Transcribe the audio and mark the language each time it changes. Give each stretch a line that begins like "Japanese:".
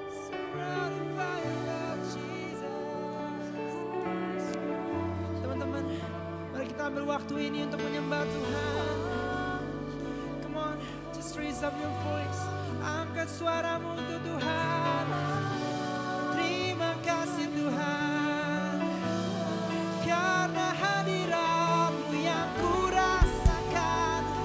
English: Surrounded by your love, Jesus.
Indonesian: Teman-teman, mari kita ambil waktu ini untuk menyembah Tuhan.
English: Come on, just raise up your voice.
Indonesian: Angkat suaramu untuk Tuhan. Terima kasih Tuhan, karena hadirat-Mu yang kurasakan.